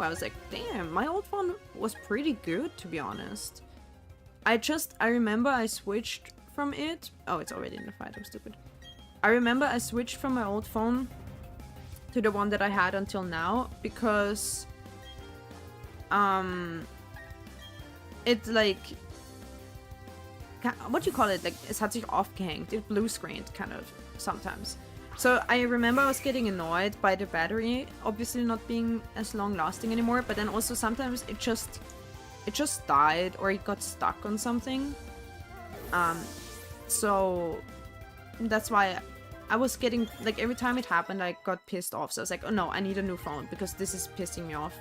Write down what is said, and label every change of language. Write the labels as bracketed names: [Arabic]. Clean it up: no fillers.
[English] I was like, damn, my old phone was pretty good, to be honest. I remember I switched from it. Oh, it's already in the fight, I'm stupid. I remember I switched from my old phone to the one that I had until now because It like, what do you call it? Like, [German] es hat sich aufgehängt. [English] It blue screened kind of sometimes. So I remember I was getting annoyed by the battery obviously not being as long lasting anymore, but then also sometimes it just died or it got stuck on something. So that's why I was getting, like, every time it happened I got pissed off. So I was like, oh no, I need a new phone because this is pissing me off.